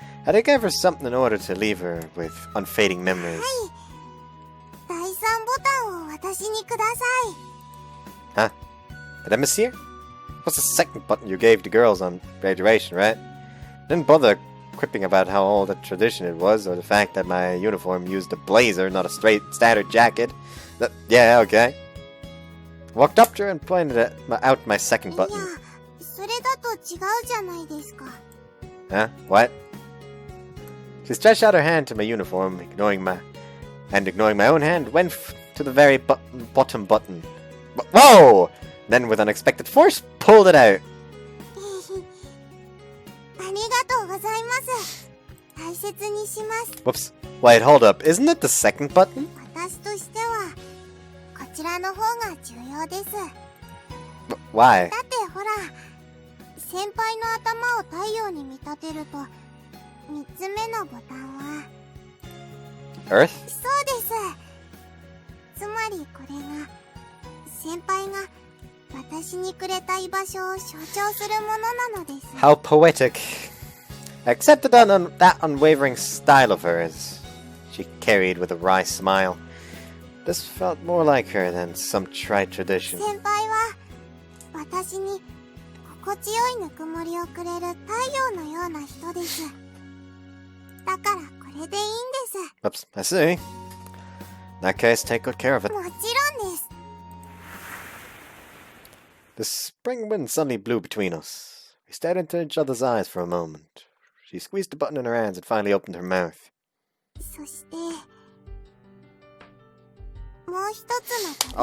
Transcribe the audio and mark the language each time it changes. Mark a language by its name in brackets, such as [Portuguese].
[English] I did give her something in order to leave her with unfading memories. [Japanese] 第3ボタンを私にください。 [English] Huh? Did I mishear? What's the second button you gave to girls on graduation, right? Didn't bother quipping about how old a tradition it was, or the fact that my uniform used a blazer, not a straight standard jacket. Yeah, okay. Walked up to her and pointed out my second [Japanese] いや、 [English] button. [Japanese] それだと違うじゃないですか。 [English] Huh? What? She stretched out her hand to my uniform, ignoring my own hand, went to the very bottom button. Whoa! Then, with unexpected force, pulled it out. [Japanese] ありがとうございます。大切にします。 [English] Whoops. Wait, hold up. Isn't it the second button? [Japanese] 私としてはこちらの方が重要要です。 [English] Why? [Japanese] だってほら、先輩の頭を太陽に見立てると、3つ目のボタンは [English] Earth? [Japanese] そうです。つまりこれが先輩が私にくれた居場所を象徴するものなのです。 [English] How poetic. I accepted that unwavering style of hers. She carried with a wry smile. This felt more like her than some trite tradition. [Japanese] 先輩は私に心地よいぬくもりをくれる太陽のような人です。だからこれでいいんです。 [English] Oops, I see. In that case, take good care of it. [Japanese] もちろんです。 [English] The spring wind suddenly blew between us. We stared into each other's eyes for a moment. She squeezed a button in her hands and finally opened her mouth. [Japanese] そしてもう一つの